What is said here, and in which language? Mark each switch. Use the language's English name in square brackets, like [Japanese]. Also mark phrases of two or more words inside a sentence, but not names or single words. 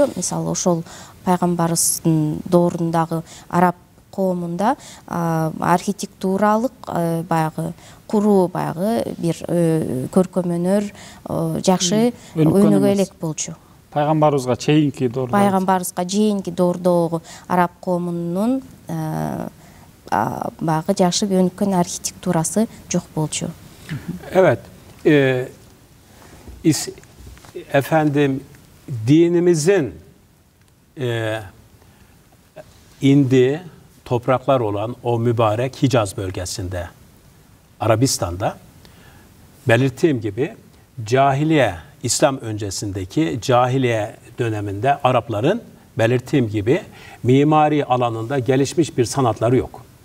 [Kyrgyz] Мисалы, ошол пайгамбарыбыздын доорундагы араб коомунда архитектуралык баягы куруу бир көркөм өнөр жакшы өнүгө элек болчу. Пайгамбарыбызга чейинки доордогу араб коомунун баягы жакшы өнүккөн архитектурасы жок болчу. [Turkish] Evet, efendim dinimizin indiği topraklar olan o mübarek Hicaz bölgesinde, Arabistan'da belirttiğim gibi cahiliye, İslam öncesindeki cahiliye döneminde Arapların belirttiğim gibi mimari alanında gelişmiş bir sanatları yok.